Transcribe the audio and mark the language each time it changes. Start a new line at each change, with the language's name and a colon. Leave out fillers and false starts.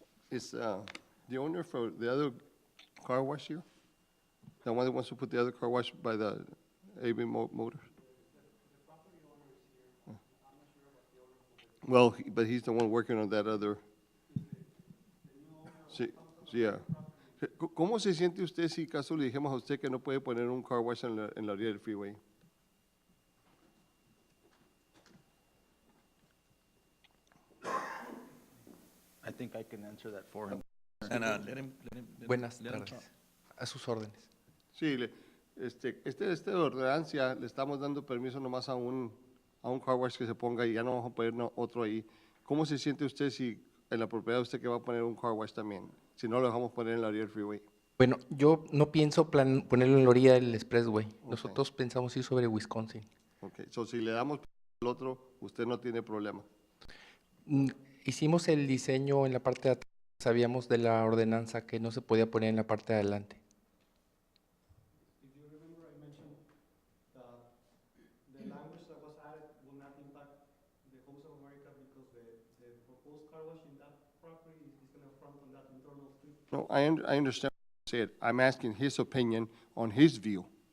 English: Is the owner for the other car wash here? The one that wants to put the other car wash by the AB Motors? Well, but he's the one working on that other.
Spanish: Sí, sí, yeah. ¿Cómo se siente usted si caso le dijimos a usted que no puede poner un car wash en la orilla del freeway?
English: I think I can answer that for him.
Spanish: Buenas tardes. A sus órdenes. Sí, esta ordenancia le estamos dando permiso nomás a un car wash que se ponga y ya no vamos a poner otro ahí. ¿Cómo se siente usted si en la propiedad de usted que va a poner un car wash también? Si no lo dejamos poner en la orilla del freeway. Bueno, yo no pienso ponerlo en la orilla del expressway. Nosotros pensamos ir sobre Wisconsin.
English: Ok, so
Spanish: si le damos el otro, usted no tiene problema. Hicimos el diseño en la parte de atrás. Sabíamos de la ordenanza que no se podía poner en la parte de adelante.
English: If you remember, I mentioned that the language that was added will not impact the homes of America because the proposed car wash in that property is going to front on that internal street. No, I understand what you said. I'm asking his opinion on his view.